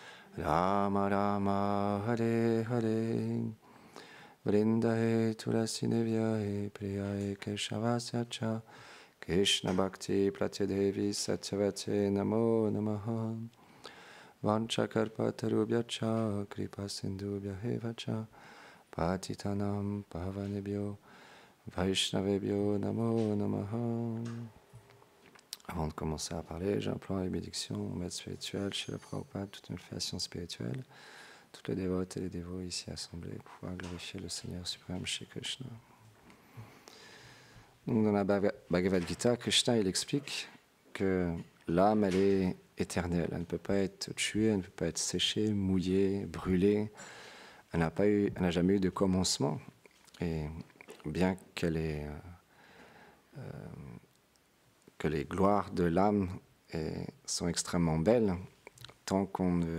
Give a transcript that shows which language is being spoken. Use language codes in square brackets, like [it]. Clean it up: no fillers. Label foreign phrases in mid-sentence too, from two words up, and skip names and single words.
[sa] राम हरे हरे वृन्दायै तुलसीदेव्यै प्रियायै केशवस्य च कृष्णभक्तिप्रदे देवि सत्यवत्यै नमो नमः वाञ्छाकल्पतरुभ्यश्च कृपा सिन्धुभ्य एव च पतितानां पावनेभ्यो वैष्णवेभ्यो नमो नमः. [fr] Avant de commencer à parler, j'implore les bénédictions au maître spirituel, chez le Prabhupada, toute une création spirituelle, toutes les dévotes et les dévots ici assemblés, pour pouvoir glorifier le Seigneur suprême, Shri Krishna. Donc dans la Bhagavad Gita, Krishna il explique que l'âme elle est éternelle, elle ne peut pas être tuée, elle ne peut pas être séchée, mouillée, brûlée, elle n'a jamais eu de commencement, et bien qu'elle ait que les gloires de l'âme sont extrêmement belles, tant qu'on